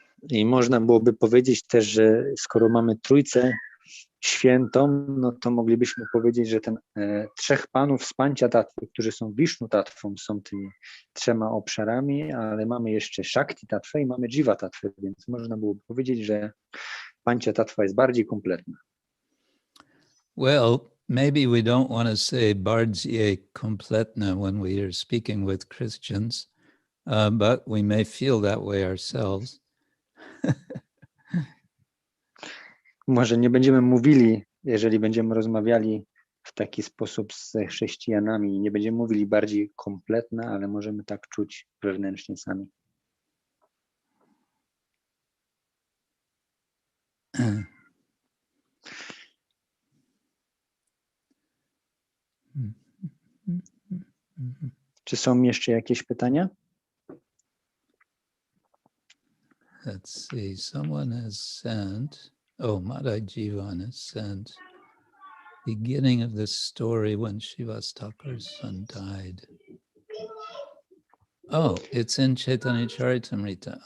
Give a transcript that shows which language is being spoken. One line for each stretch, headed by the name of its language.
Polish: I można byłoby powiedzieć też, że skoro mamy Trójcę Świętą, no to moglibyśmy powiedzieć, że ten 3 panów z Panchatattwy, którzy są Vishnu Tattvą, są tymi 3 obszarami, ale mamy jeszcze Shakti Tattvę i mamy Jiva Tattvę, więc można byłoby powiedzieć, że Panchatattwa jest bardziej kompletna.
English: Well, maybe we don't want to say
Polish: bardziej kompletne
English: when we are speaking with Christians, but we may feel that way ourselves.
Polish: Może nie będziemy mówili, jeżeli będziemy rozmawiali w taki sposób z chrześcijanami, nie będziemy mówili bardziej kompletne, ale możemy tak czuć wewnętrznie sami. Czy są jeszcze jakieś pytania?
English: Let's see, someone has sent, Madai Jivan has sent, beginning of this story when Srivas Thakur's son died. Oh, it's in Chaitanya Charitamrita.